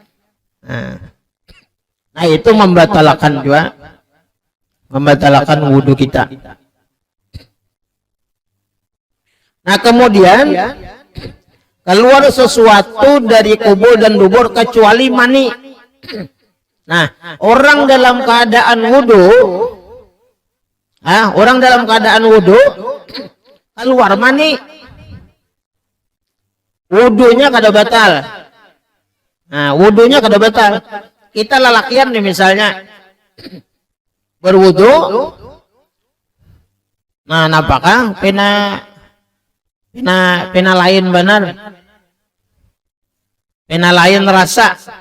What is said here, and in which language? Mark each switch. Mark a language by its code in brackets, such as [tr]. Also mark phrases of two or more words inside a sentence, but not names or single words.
[id] Nah, itu membatalkan juga, membatalkan wudhu kita. Nah, kemudian keluar sesuatu dari kubul dan dubur kecuali mani. Nah, orang dalam keadaan wudu, [bjn] keluar mani, wudunya kada batal. Nah, wudunya kada batal. Kita lalakian nih misalnya berwudu, nah napakah pina lain benar, pina lain rasa.